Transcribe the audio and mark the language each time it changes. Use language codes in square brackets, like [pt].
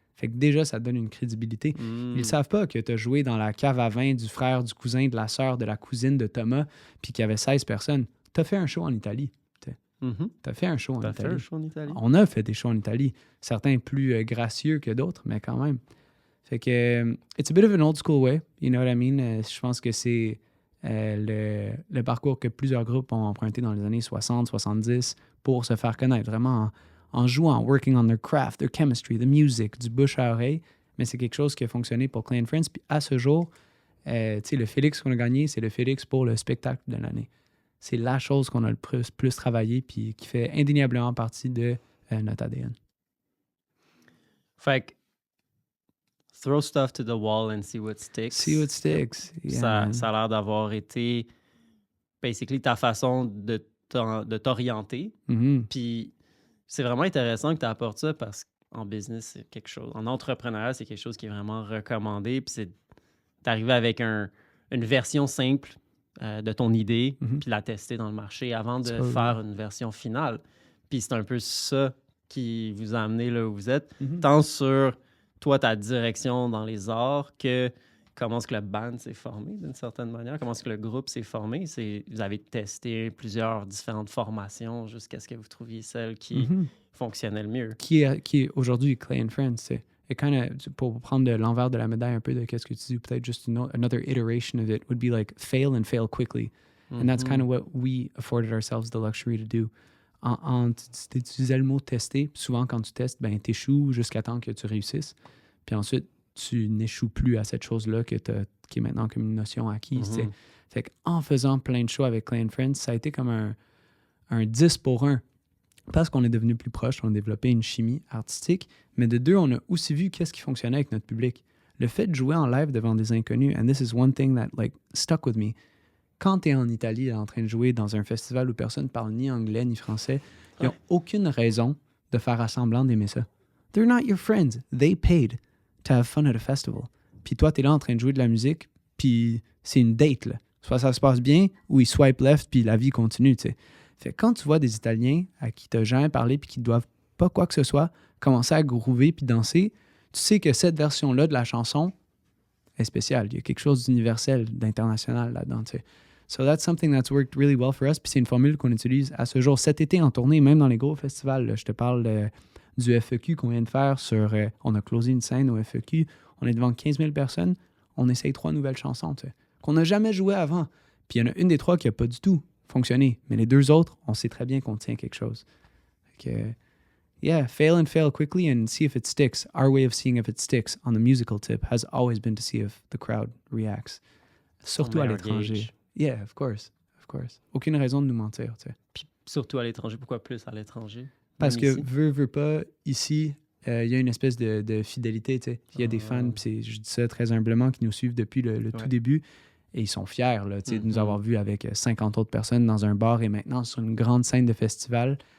[fr] Fait que déjà, ça donne une crédibilité. Ils ne savent pas que tu as joué dans la cave à vin du frère, du cousin, de la sœur, de la cousine de Thomas, puis qu'il y avait 16 personnes. Tu as fait un show en Italie. Tu as fait un show en Italie. Fait un show en Italie? On a fait des shows en Italie. Certains plus gracieux que d'autres, mais quand même. [en] Fait que, it's a bit of an old school way, you know what I mean? [fr] Je pense que c'est le parcours que plusieurs groupes ont emprunté dans les années 60, 70 pour se faire connaître, vraiment en jouant, [en] working on their craft, their chemistry, the music, [fr] du bouche à oreille. Mais c'est quelque chose qui a fonctionné pour Clay & Friends. Puis à ce jour, le Félix qu'on a gagné, c'est le Félix pour le spectacle de l'année. C'est la chose qu'on a le plus travaillé puis qui fait indéniablement partie de notre ADN. [en] Fait que throw stuff to the wall and see what sticks. See what sticks. Yeah, [fr] ça a l'air d'avoir été basically ta façon de t'orienter. Puis c'est vraiment intéressant que tu apportes ça parce qu'en business, c'est quelque chose. En entrepreneuriat, c'est quelque chose qui est vraiment recommandé. Puis c'est d'arriver avec une version simple de ton idée, puis la tester dans le marché avant de faire une version finale. Puis c'est un peu ça qui vous a amené là où vous êtes, tant sur toi, ta direction dans les arts, que comment est-ce que le band s'est formé d'une certaine manière, comment est-ce que le groupe s'est formé. Vous avez testé plusieurs différentes formations jusqu'à ce que vous trouviez celle qui fonctionnait le mieux. Qui est aujourd'hui Clay & Friends, c'est pour prendre de l'envers de la médaille un peu de qu'est-ce que tu dis, peut-être juste [en] another iteration of it would be like fail and fail quickly. And that's kind of what we afforded ourselves the luxury to do. [fr] Tu utilisais le mot tester. Souvent, quand tu testes, ben, tu échoues jusqu'à temps que tu réussisses. Puis ensuite, tu n'échoues plus à cette chose-là qui est maintenant comme une notion acquise. Fait qu'en faisant plein de shows avec Clay & Friends, ça a été comme un 10 pour 1 parce qu'on est devenu plus proche, on a développé une chimie artistique, mais de deux, on a aussi vu qu'est-ce qui fonctionnait avec notre public. Le fait de jouer en live devant des inconnus, [en] and this is one thing that like stuck with me, [fr] quand tu es en Italie en train de jouer dans un festival où personne ne parle ni anglais ni français, ils n'ont aucune raison de faire semblant d'aimer ça. [en] They're not your friends. They paid to have fun at a festival. [fr] Puis toi, tu es là en train de jouer de la musique, puis c'est une date, là. Soit ça se passe bien, ou ils swipe left, puis la vie continue, tu sais. Fait que quand tu vois des Italiens à qui tu n'as jamais parlé, puis qui ne doivent pas quoi que ce soit, commencer à groover puis danser, tu sais que cette version-là de la chanson est spéciale. Il y a quelque chose d'universel, d'international là-dedans, tu sais. [en] So that's something that's worked really well for us. [fr] Puis c'est une formule qu'on utilise à ce jour. Cet été en tournée, même dans les gros festivals. Là, je te parle du FEQ qu'on vient de faire sur... on a closé une scène au FEQ. On est devant 15 000 personnes. On essaye 3 nouvelles chansons, tu sais, qu'on n'a jamais joué avant. Puis il y en a une des 3 qui n'a pas du tout fonctionné. Mais les 2 autres, on sait très bien qu'on tient quelque chose. [en] Fait que, fail and fail quickly and see if it sticks. Our way of seeing if it sticks on the musical tip has always been to see if the crowd reacts. [fr] Surtout à l'étranger. [en] Gauge. Yeah, of course. [fr] Aucune raison de nous mentir, tu sais. Puis surtout à l'étranger. Pourquoi plus à l'étranger? Parce Même que ici? veut pas, ici, il y a une espèce de fidélité, tu sais. Il y a des fans, puis je dis ça très humblement, qui nous suivent depuis le tout début, et ils sont fiers, là, tu sais, de nous avoir vus avec 50 autres personnes dans un bar et maintenant sur une grande scène de festival.